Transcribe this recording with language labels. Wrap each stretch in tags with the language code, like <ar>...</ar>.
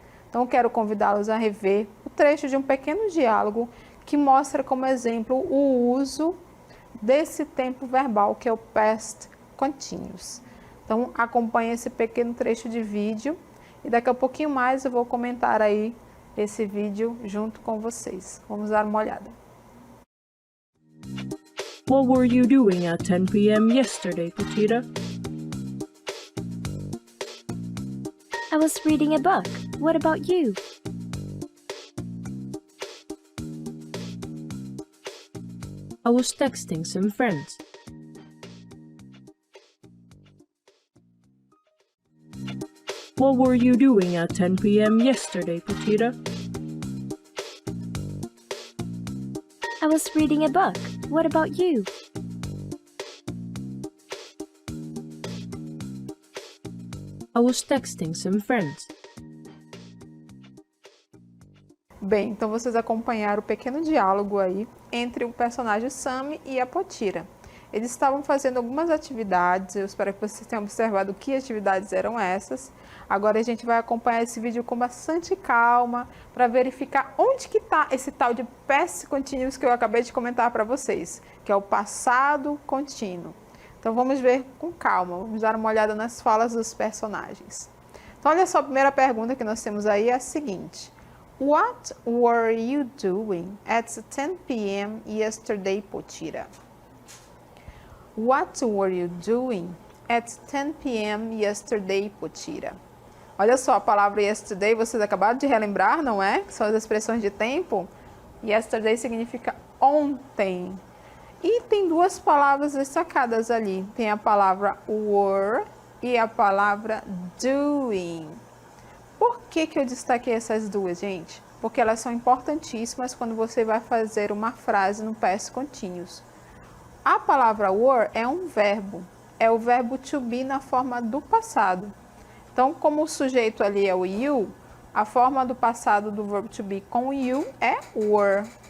<pt>Então, eu quero convidá-los a rever o trecho de um pequeno diálogo que mostra como exemplo o uso desse tempo verbal, que é o past continuous. Então, acompanhe esse pequeno trecho de vídeo e daqui a pouquinho mais eu vou comentar aí esse vídeo junto com vocês. Vamos dar uma olhada.</pt> <en>What were you doing at 10 p.m. yesterday, Pochita? I was reading a book. What about you? I was texting some friends. What were you doing at 10 p.m. yesterday, Pochita? I was reading a book. What about you? I was texting some friends.</en> <pt>Bem, então vocês acompanharam o pequeno diálogo aí entre o personagem Sammy e a Potira. Eles estavam fazendo algumas atividades, eu espero que vocês tenham observado que atividades eram essas. Agora a gente vai acompanhar esse vídeo com bastante calma para verificar onde que está esse tal de past continuous que eu acabei de comentar para vocês, que é o passado contínuo. Então vamos ver com calma, vamos dar uma olhada nas falas dos personagens. Então olha só, a primeira pergunta que nós temos aí é a seguinte.</pt> <en>What were you doing at 10 p.m. yesterday, Potira? What were you doing at 10 p.m. yesterday, Potira?</en> <pt>Olha só, a palavra yesterday, vocês acabaram de relembrar, não é? Que são as expressões de tempo. Yesterday significa ontem. E tem duas palavras destacadas ali. Tem a palavra were e a palavra doing. Por que eu destaquei essas duas, gente? Porque elas são importantíssimas quando você vai fazer uma frase no past continuous. A palavra were é um verbo. É o verbo to be na forma do passado. Então, como o sujeito ali é o you, a forma do passado do verbo to be com o you é were.</pt>